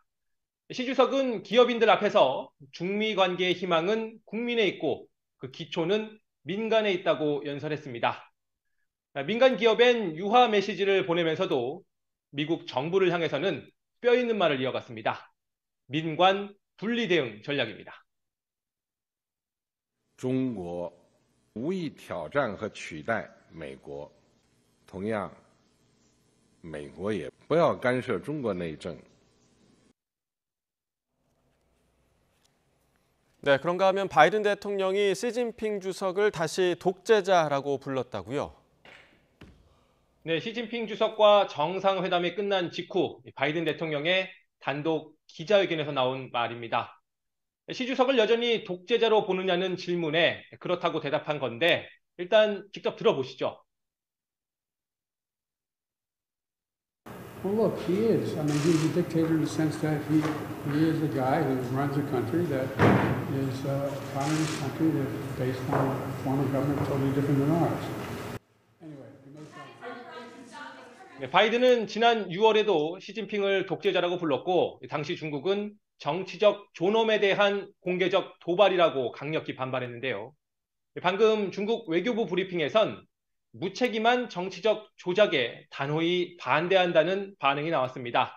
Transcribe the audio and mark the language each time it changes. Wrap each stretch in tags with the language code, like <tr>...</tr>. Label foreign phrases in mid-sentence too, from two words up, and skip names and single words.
<ko>시 주석은 기업인들 앞에서 중미 관계의 희망은 국민에 있고 그 기초는 민간에 있다고 연설했습니다. 민간 기업엔 유화 메시지를 보내면서도 미국 정부를 향해서는 뼈 있는 말을 이어갔습니다. 민관 분리 대응 전략입니다.</ko> <zh>中国无意挑战和取代美国，同样，美国也不要干涉中国内政。</zh> <ko>네, 그런가 하면 바이든 대통령이 시진핑 주석을 다시 독재자라고 불렀다고요? 네, 시진핑 주석과 정상회담이 끝난 직후 바이든 대통령의 단독 기자회견에서 나온 말입니다. 시 주석을 여전히 독재자로 보느냐는 질문에 그렇다고 대답한 건데 일단 직접 들어보시죠.</ko> <en>Well, look, he is. I mean, he's a dictator in the sense that he is a guy who runs a country that is a communist country that's based on a form of government totally different than ours.</en> <ko>네, 바이든은 지난 6월에도 시진핑을 독재자라고 불렀고 당시 중국은 정치적 존엄에 대한 공개적 도발이라고 강력히 반발했는데요. 방금 중국 외교부 브리핑에선 무책임한 정치적 조작에 단호히 반대한다는 반응이 나왔습니다.</ko>